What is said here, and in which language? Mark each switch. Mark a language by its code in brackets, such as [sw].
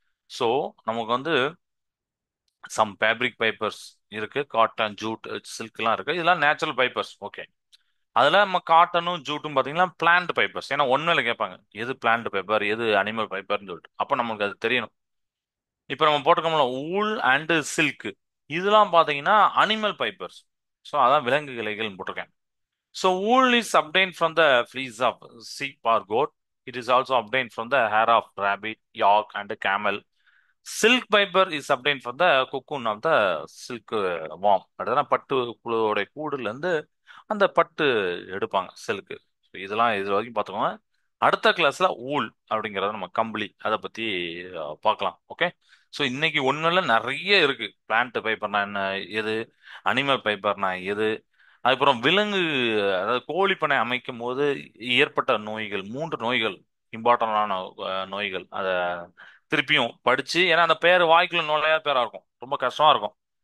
[ta] So நமக்கு வந்து some fabric fibres இருக்கு, காட்டன், ஜூட், சில்க்லாம் இருக்கு. இதெல்லாம் நேச்சுரல் ஃபைபர்ஸ். ஓகே. அதுல நம்ம காட்டனும் ஜூட்டும் பாத்தீங்கன்னா பிளான்ட் ஃபைபர்ஸ். ஏன்னா ஒண்ணுல கேட்பாங்க எது பிளான்ட் ஃபைபர் எது அனிமல் ஃபைபர்னு சொல்லிட்டு, அப்ப நமக்கு அது தெரியணும். இப்ப நம்ம போட்டிருக்கோம்ல ஊல் அண்ட் சில்க், இதெல்லாம் பாத்தீங்கன்னா அனிமல் ஃபைபர்ஸ். ஸோ அதான் விலங்கு இலைகள் போட்டிருக்கேன். [en] So wool is obtained from the fleece of sheep or goat. It is also obtained from the hair of rabbit, yak, and camel. Silk fiber is obtained from the cocoon of the silk worm. [ta] அதுதான் பட்டு புழுவோட கூடுல இருந்து அந்த பட்டு எடுப்பாங்க, silk. இதெல்லாம் இது வரைக்கும் பார்த்துக்கோங்க. அடுத்த கிளாஸ்ல ஊல் அப்படிங்கறத நம்ம கம்பளி அதை பத்தி பார்க்கலாம். ஓகே. ஸோ இன்னைக்கு ஒண்ணுல நிறைய இருக்கு. பிளான்ட் ஃபைபர்னா என்ன, எது அனிமல் ஃபைபர்னா எது, அதுக்கப்புறம் விலங்கு, அதாவது கோழிப்பண்ணை அமைக்கும் போது ஏற்பட்ட நோய்கள், 3 நோய்கள், இம்பார்ட்டன்டான நோய்கள், அதை திருப்பியும் படிச்சு, ஏன்னா அந்த பேர் வாய்க்குள்ள நுழையாத பேரா இருக்கும், ரொம்ப கஷ்டமா இருக்கும்.